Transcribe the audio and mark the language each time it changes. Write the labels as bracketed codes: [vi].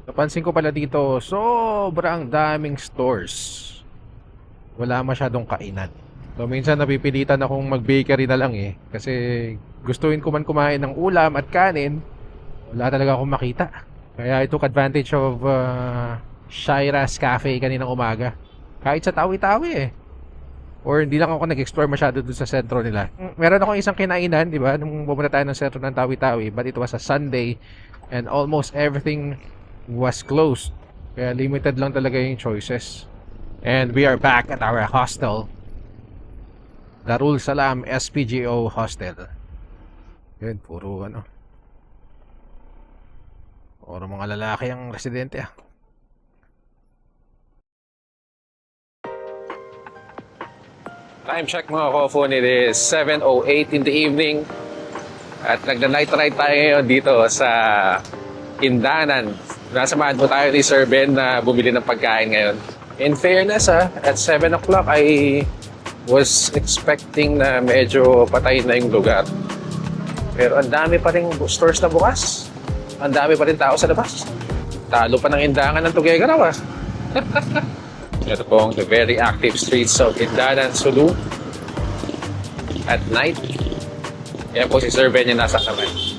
[tl] Napansin ko pala dito, sobrang daming stores. Wala masyadong kainan. So minsan napipilitan akong mag-bakery na lang eh. Kasi gustuin ko man kumain ng ulam at kanin, wala talaga akong makita. [en] Kaya I took advantage of Shira's Cafe [tl] kaninang umaga. Kahit sa Tawi-Tawi eh. Or hindi lang ako nag-explore masyado dun sa sentro nila. Meron akong isang kinainan, di ba? Nung pumunta tayo ng sentro ng Tawi-Tawi. [en] But it was a Sunday and almost everything was closed. [tl] Kaya limited lang talaga yung choices. [en] And we are back at our hostel. [tl] Darul Salam SPGO Hostel. Yun, puro ano. Puro mga lalaki ang residente ah. [en] Time check [tl] mga ka-phone, [en] it is 7:08 in the evening. [tl] At nagna-night ride tayo ngayon dito sa Indanan. Nasamahan po tayo ni Sir Ben na bumili ng pagkain ngayon. [en] In fairness at 7 o'clock I was expecting [tl] na medyo patay na yung lugar. Pero ang dami pa rin stores na bukas. Ang dami pa rin tao sa labas. Talo pa ng Indangan ng Tuguegarao ah. Ito pong [en] the very active streets of Indanan, Sulu at night. [tl] Yan po si Sir Ben yung nasa kamay.